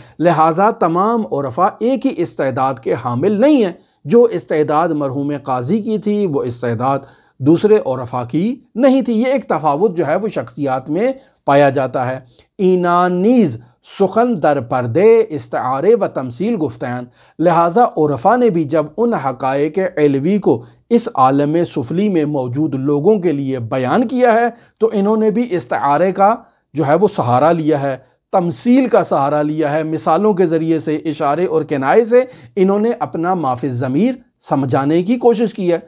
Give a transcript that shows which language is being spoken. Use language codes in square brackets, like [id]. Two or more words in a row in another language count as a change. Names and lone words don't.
[ur] لہٰذا تمام عرفاء ایک ہی استعداد کے حامل نہیں ہیں۔ جو استعداد مرحوم قاضی کی تھی وہ استعداد دوسرے عرفاء کی نہیں تھی۔ یہ ایک تفاوت جو ہے وہ شخصیات میں پایا جاتا ہے۔ [fa] اینان نیز سخن در پردے استعارے و تمثیل گفتیان، [ur] لہٰذا عرفاء نے بھی جب ان حقائق علوی کو اس عالم سفلی میں موجود لوگوں کے لیے بیان کیا ہے تو انہوں نے بھی استعارے کا جو ہے وہ سہارا لیا ہے، تمثیل کا سہارا لیا ہے، مثالوں کے ذریعے سے، اشارے اور کنائے سے انہوں نے اپنا ما فی الضمیر سمجھانے کی کوشش کی ہے۔